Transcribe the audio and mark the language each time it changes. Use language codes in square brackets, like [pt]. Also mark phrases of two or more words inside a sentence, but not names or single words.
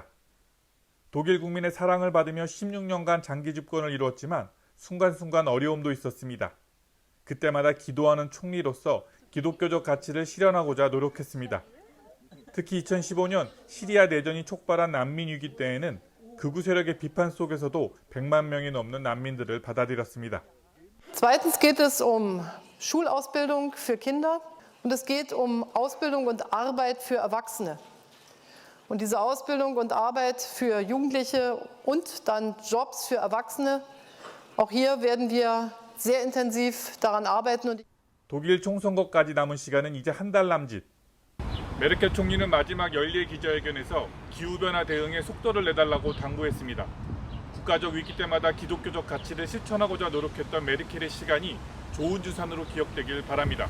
[ko] 독일 국민의 사랑을 받으며 16년간 장기 집권을 이루었지만 순간순간 어려움도 있었습니다. 그때마다 기도하는 총리로서 기독교적 가치를 실현하고자 노력했습니다. 특히 2015년 시리아 내전이 촉발한 난민 위기 때에는 극우 세력의 비판 속에서도 100만 명이 넘는 난민들을 받아들였습니다. [de] Zweitens geht es um Schulausbildung für Kinder und es geht um Ausbildung und Arbeit für Erwachsene. Und diese Ausbildung und Arbeit für Jugendliche und dann Jobs für Erwachsene, auch hier werden wir sehr intensiv daran arbeiten. [ko] 독일 총선거까지 남은 시간은 이제 한 달 남짓. 메르켈 총리는 마지막 연례 기자회견에서 기후변화 대응에 속도를 내달라고 당부했습니다. 국가적 위기 때마다 기독교적 가치를 실천하고자 노력했던 메르켈의 시간이 좋은 주산으로 기억되길 바랍니다.